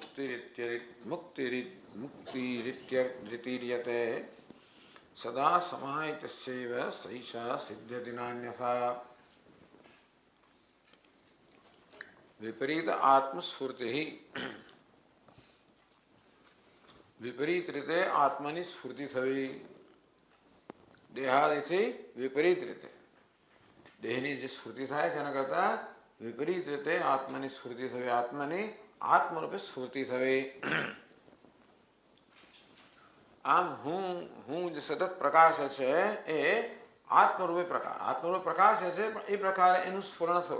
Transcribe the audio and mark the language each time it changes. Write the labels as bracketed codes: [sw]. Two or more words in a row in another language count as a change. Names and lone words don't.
[sa] मुक्तिरित्यर्थिरीयते सदा समाहितस्यैव सैषा सिद्ध्यति नान्यथा। विपरीत आत्मस्फूर्ति ही [gu] વિપરીત રીતે આત્માની સ્ફૂર્તિ થવી। देहादीથી વિપરીત રીતે દેહની જે સ્ફૂર્તિ થાય છે એના કરતા વિપરીત રીતે આત્માની સ્ફૂર્તિ થવી, આત્માની આત્મરૂપે સ્ફૂર્તિ થવી। આમ હું જે સતત પ્રકાશ છે એ આત્મરૂપે પ્રકાશ છે, પણ એ પ્રકારે એનું સ્ફુરણ થવું।